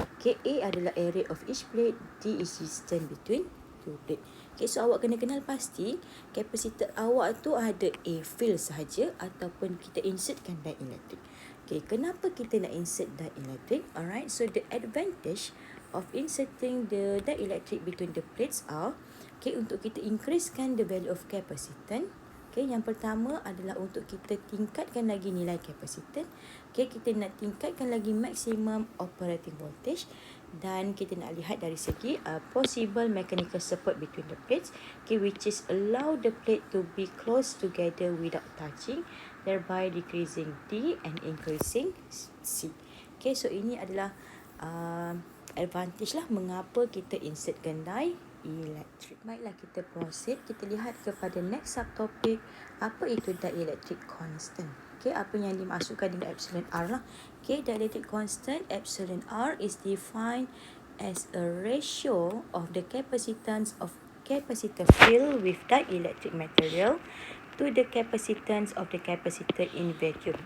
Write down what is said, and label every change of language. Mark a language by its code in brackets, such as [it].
[ms] Okay, A adalah area of each plate. [en] D is distance between two plate. [ms] Okay, so awak kena kenal pasti kapasitor awak tu ada A field sahaja ataupun kita insertkan dielectric. [en] Okay, kenapa kita nak insert dielectric? Alright, so the advantage of inserting the dielectric between the plates are, okay, untuk kita increasekan the value of capacitance. [ms] Okay, yang pertama adalah untuk kita tingkatkan lagi nilai kapasitan. Okay, kita nak tingkatkan lagi maximum operating voltage. Dan kita nak lihat dari segi possible mechanical support between the plates. [en] Okay, which is allow the plate to be close together without touching, thereby decreasing D and increasing C. [ms] Okay, so ini adalah advantage lah mengapa kita insertkan dielectric. Baiklah, kita proceed. Kita lihat kepada next subtopic. Apa itu dielectric constant? Okay, apa yang dimasukkan dengan epsilon R lah. [en] Okay, dielectric constant epsilon R is defined as a ratio of the capacitance of capacitor field with dielectric material to the capacitance of the capacitor in vacuum.